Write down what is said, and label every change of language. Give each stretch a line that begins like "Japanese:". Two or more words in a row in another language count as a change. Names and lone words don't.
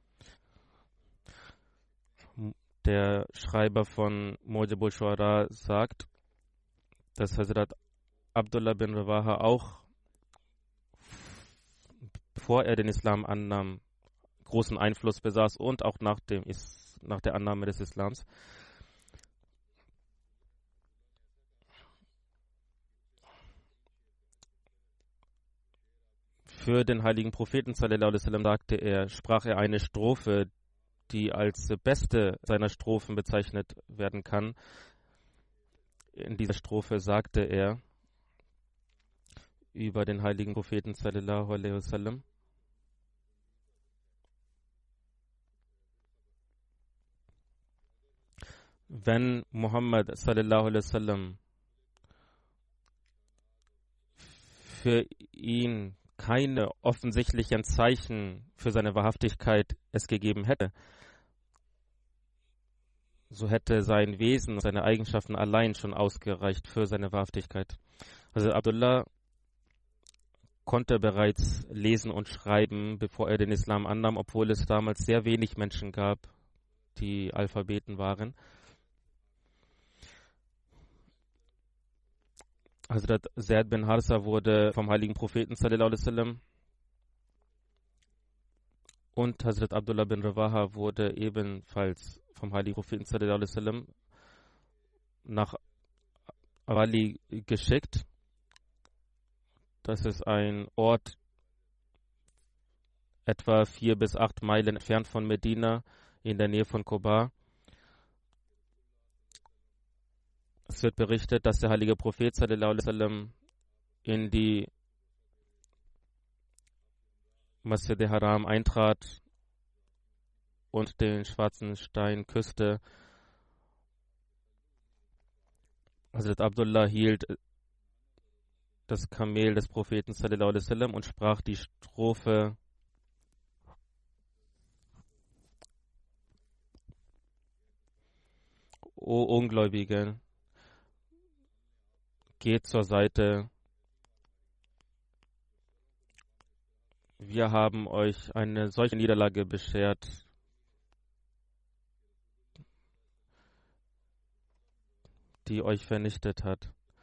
German: Der Schreiber von Mujibul Shuara sagt, dass Hazrat Abdullah bin Rawaha auch, bevor er den Islam annahm, großen Einfluss besaß und auch nach der Annahme des Islams. Für den heiligen Propheten
Arabic: صلى الله عليه وسلم
German: sprach er eine Strophe, die als beste seiner Strophen bezeichnet werden kann. In dieser Strophe sagte er über den heiligen Propheten
Arabic: صلى الله عليه وسلم:
German: Wenn Muhammad
Arabic: صلى الله عليه وسلم
German: für ihn keine offensichtlichen Zeichen für seine Wahrhaftigkeit es gegeben hätte, so hätte sein Wesen, seine Eigenschaften allein schon ausgereicht für seine Wahrhaftigkeit. Also Abdullah konnte bereits lesen und schreiben, bevor er den Islam annahm, obwohl es damals sehr wenig Menschen gab, die Alphabeten waren. Hazrat Zaid bin Harsa wurde vom heiligen Propheten
Arabic: صلى الله عليه وسلم
German: und Hazrat Abdullah bin Rawaha wurde ebenfalls vom heiligen Propheten
Arabic: صلى الله عليه وسلم
German: nach Awali geschickt. Das ist ein Ort etwa 4 bis 8 Meilen entfernt von Medina in der Nähe von Quba. Es wird berichtet, dass der heilige Prophet
Arabic: صلى الله عليه وسلم
German: in die Masjid Haram eintrat und den schwarzen Stein küsste. Hazrat Abdullah hielt das Kamel des Propheten
Arabic: صلى الله عليه وسلم
German: und sprach die Strophe: O Ungläubige, geht zur Seite. Wir haben euch eine solche Niederlage beschert, die euch vernichtet hat.